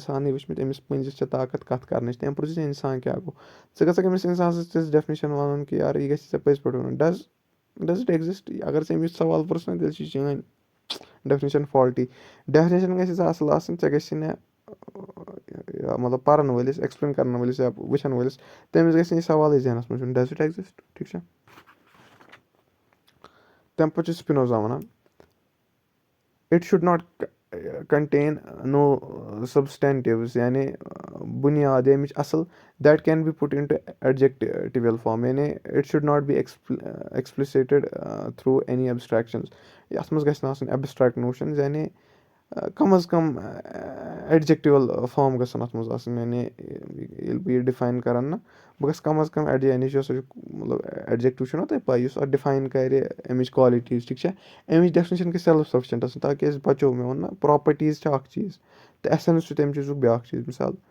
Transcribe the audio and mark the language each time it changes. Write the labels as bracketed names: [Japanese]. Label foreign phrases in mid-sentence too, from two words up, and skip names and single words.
[Kashmiri] اِنسانٕے وٕچھمٕتۍ أمِس پٔنٛزِس چھےٚ طاقت کَتھ کَرنٕچ تٔمۍ پرٛژھ اِنسان کیٛاہ گوٚو ژٕ گژھکھ أمِس اِنسان سٕنٛز تِژھ ڈٮ۪فنِشَن وَنُن کہِ یارٕ یہِ گژھِ ژےٚ پٔزۍ پٲٹھۍ وَنُن [English] does it exist [Kashmiri] اگر ژٕ أمِس سوال پرٛژھ نہ تیٚلہِ چھِ چٲنۍ ڈٮ۪فنِشَن فالٹی ڈٮ۪فنِشَن گژھِ ییٖژاہ اَصٕل آسٕنۍ ژےٚ گژھِ نہٕ مطلب پَرَن وٲلِس ایٚکٕسپٕلین کَرن وٲلِس یا وٕچھَن وٲلِس تٔمِس گژھِ نہٕ یہِ سوالٕے ذہنَس منٛز یُن [English] does it exist [Kashmiri] ٹھیٖک چھا تَمہِ پَتہٕ چھُ سپِنوزا وَنان [English] it should not contain no substantives [Kashmiri] یعنی بُنیاد ییٚمِچ اَصٕل [English] that can be put into adjectival form یعنی اِٹ should not be explicated through any abstractions [Kashmiri] یَتھ منٛز گژھِ نہٕ آسٕنۍ [English] abstract notions [Kashmiri] یعنی کَم اَز کَم [English] adjectival form [Kashmiri] گژھن اَتھ منٛز آسٕنۍ یعنی ییٚلہِ بہٕ یہِ ڈِفاین کَرَن نہ بہٕ گژھٕ کَم اَز کَم یعنی یۄس مطلب ایڈجَکٹِو چھُنہ تۄہہِ پاے یُس اَتھ ڈِفاین کَرِ اَمِچ کالِٹیٖز ٹھیٖک چھا اَمِچ ڈٮ۪فنِشَن گژھِ [English] self sufficient [Kashmiri] آسٕنۍ تاکہِ أسۍ بَچو مےٚ ووٚن نہ پرٛاپَرٹیٖز چھِ اَکھ چیٖز تہٕ اٮ۪سٮ۪نٕس چھُ تَمہِ چیٖزُک بیٛاکھ چیٖز مِثال